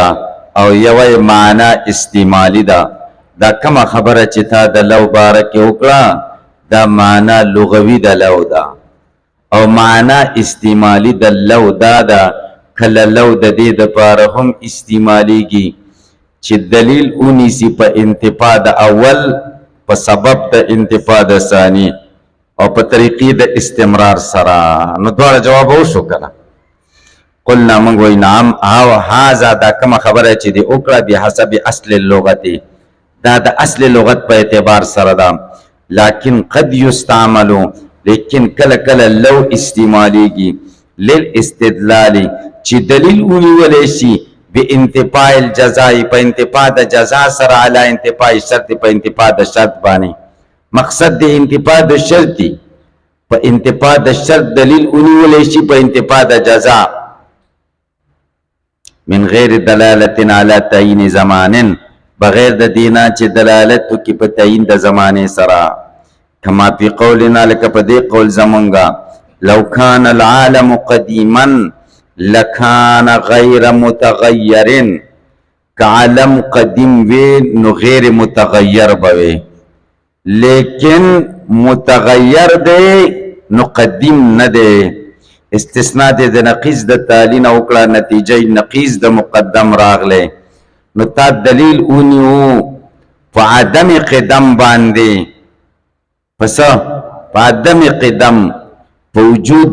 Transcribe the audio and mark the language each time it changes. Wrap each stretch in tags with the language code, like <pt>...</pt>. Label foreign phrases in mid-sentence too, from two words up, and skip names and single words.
<ps>او یو معنا استعمالي ده دا کومه خبره چې تا د لو باره کې وکړه دا معنا لغوي د لو ده او معنا استعمالي د لو دا ده کله لو د دې دپاره هم استعمالیږي چې دلیل ونیسي په انتفاع د اول په سبب د انتفاع د ثاني او په طریقې د استمرار سره نو دواړه جواب وشو کنه قلنا موږ وایو نعم او هذا دا کومه خبره چې دی وکړه بحسب</ps> <ar>اصل اللغت</ar> <ps>دا د اصل لغت په اعتبار سره ده</ps> <ar>لكن قد يستعملوا</ar> <ps>لیکن کله کله لو استعمالیږي للاستدلال چې دلیل ونیولی شي</ps> <ar>بانتفاع الجزاء</ar> <ps>په انتفاع د جزا سره</ps> <ar>علی انتفاع شرط</ar> <ps>په انتفاع د شرط باندې مقصد د انتفاع د شرط په انتفاع د شرط دلیل ونیولی شي په انتفاع د جزا</ps> <ar>من غیر دلالت علی تعیین زمان</ar> <ps>بغیر د دینا چې دلالت وکړي په تعیین د زمانې سره</ps> <ar>کما فی قولنا</ar> <ps>لکه په دې قول زمونږه</ps> <ar>لو کان العالم قدیما لکان غیر متغیر</ar> <ps>که عالم قدیم وی نو غیر متغیر بوي لیکن متغیر دی نو قدیم نه دی استثناء دی د نقیض د تعلین او کړه نتیجه نقیض د مقدم راغله نو تا دلیل اونیو په عدم قدم باندې پس په عدم قدم په وجود</ps>